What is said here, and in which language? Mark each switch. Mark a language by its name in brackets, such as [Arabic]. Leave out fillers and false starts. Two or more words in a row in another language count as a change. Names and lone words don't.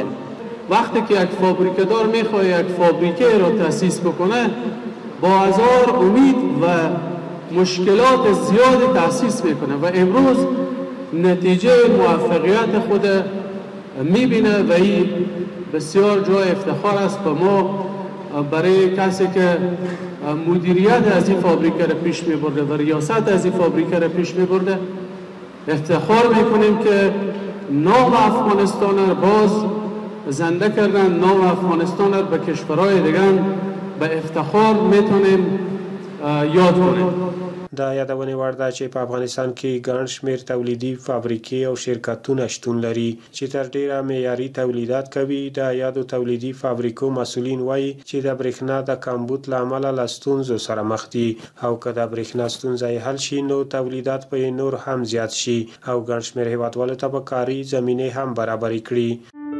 [Persian] وقتی که یک فابریکه دار میخواد یک فابریکه را تأسیس بکنه با هزار امید و مشکلات زیاد تأسیس میکنه و امروز نتیجه موفقیت خود میبینه و این بسیار جای افتخار است به ما برای کسی که مدیریت از این فابریکه را پیش میبرده و ریاست از این فابریکه را پیش میبرده. افتخار میکنیم که نام افغانستان را باز زنده کردن، نام افغانستان را به کشورهای دیگر به افتخار میتونیم یاد کنیم. [Pashto] دا یادونه وړ ده چې په افغانستان کې ګڼ شمېر تولیدي فابریکې او شرکتونه شتون لري چې تر ډیره معیاري تولیدات کوي. د یادو تولیدي فابریکو مسؤلین وایي چې د برېښنا د کمبود له امله له ستونزو سره مخ دي، او که د برېښنا ستونزه یې حل شي نو تولیدات به نور هم زیات شي او ګڼ شمېر هیوادوالو ته به کاري زمینې هم برابرې کړي.